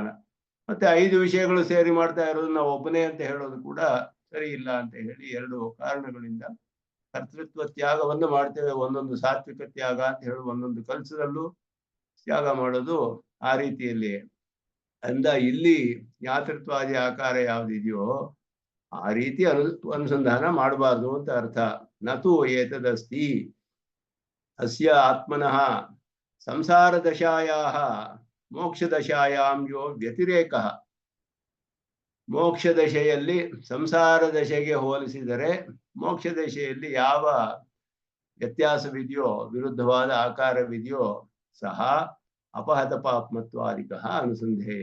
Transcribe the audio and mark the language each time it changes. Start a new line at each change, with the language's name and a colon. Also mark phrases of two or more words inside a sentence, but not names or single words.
Kannada: ಮತ್ತೆ 5 ವಿಷಯಗಳು ಸೇರಿ ಮಾಡ್ತಾ ಇರೋದು ನಾವು ಒಬ್ಬನೇ ಅಂತ ಹೇಳೋದು ಕೂಡ ಸರಿ ಇಲ್ಲ ಅಂತ ಹೇಳಿ 2 ಕಾರಣಗಳಿಂದ ಕರ್ತೃತ್ವ ತ್ಯಾಗವನ್ನು ಮಾಡ್ತೇವೆ. ಒಂದೊಂದು ಸಾತ್ವಿಕ ತ್ಯಾಗ ಅಂತ ಹೇಳಿ ಒಂದೊಂದು ಕಲ್ಸದಲ್ಲೂ ತ್ಯಾಗ ಮಾಡೋದು ಆ ರೀತಿಯಲ್ಲಿ. ಅಂದ ಇಲ್ಲಿ ಜ್ಞಾತೃತ್ವಾದಿ ಆಕಾರ ಯಾವ್ದಿದೆಯೋ ಆ ರೀತಿ ಅನುಸಂಧಾನ ಮಾಡಬಾರ್ದು ಅಂತ ಅರ್ಥ.
Sanskrit: ನತು ಏತದಸ್ತಿ ಅಸ್ಯ ಆತ್ಮನಃ ಸಂಸಾರ ದಶಾಯಾಹ ಮೋಕ್ಷ ದಶಾಯಾಂ ಯೋ ವ್ಯತಿರೇಕ,
Kannada: ಮೋಕ್ಷ ದಶೆಯಲ್ಲಿ ಸಂಸಾರ ದಶೆಗೆ ಹೋಲಿಸಿದರೆ ಮೋಕ್ಷ ದಶೆಯಲ್ಲಿ ಯಾವ ವ್ಯತ್ಯಾಸವಿದೆಯೋ, ವಿರುದ್ಧವಾದ ಆಕಾರವಿದೆಯೋ
Sanskrit: ಸಹ ಅಪಹತ ಪಾಪ್ಮತ್ವಾದಿಕ ಅನುಸಂಧೇಯ.